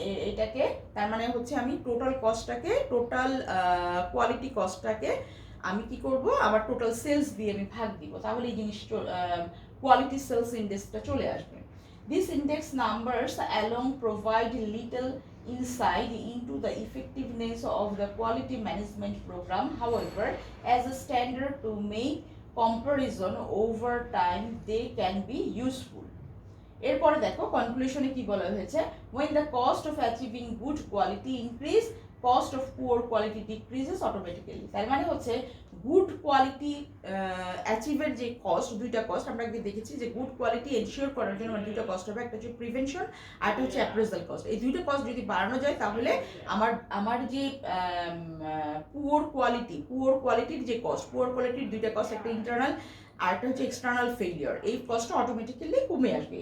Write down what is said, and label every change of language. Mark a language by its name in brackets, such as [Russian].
[Bangla] এটাকে তার মানে হচ্ছে আমি টোটাল কস্টটাকে, টোটাল কোয়ালিটি কস্টটাকে আমি কি করব, আবার টোটাল সেলস দিয়ে আমি ভাগ দিব, তাহলে এই জিনিস কোয়ালিটি সেলস ইন্ডেক্সটা চলে আসবে। [English] These index numbers alone provide little insight into the effectiveness of the quality management program. However, as a standard to make comparison over time, they can be useful. [Bangla] এরপরে দেখো কনক্লুশনে কি বলা হয়েছে, [English] when the cost of achieving good quality increase, cost of poor quality decreases automatically. [Bangla] তার মানে হচ্ছে good quality অ্যাচিভের যে cost, দুইটা কস্ট আমরা আগে দেখেছি যে গুড কোয়ালিটি এনশিওর করার জন্য আমার দুইটা কস্ট হবে, একটা হচ্ছে প্রিভেনশন আর একটা হচ্ছে অ্যাপ্রেজাল কস্ট। এই দুইটা কস্ট যদি বাড়ানো যায়, তাহলে আমার যে পুওর কোয়ালিটির যে কস্ট, পুওর কোয়ালিটির দুইটা কস্ট, একটা ইন্টারনাল আর একটা হচ্ছে এক্সটার্নাল ফেলিওর, এই কস্টটা অটোমেটিক্যালি কমে আসবে।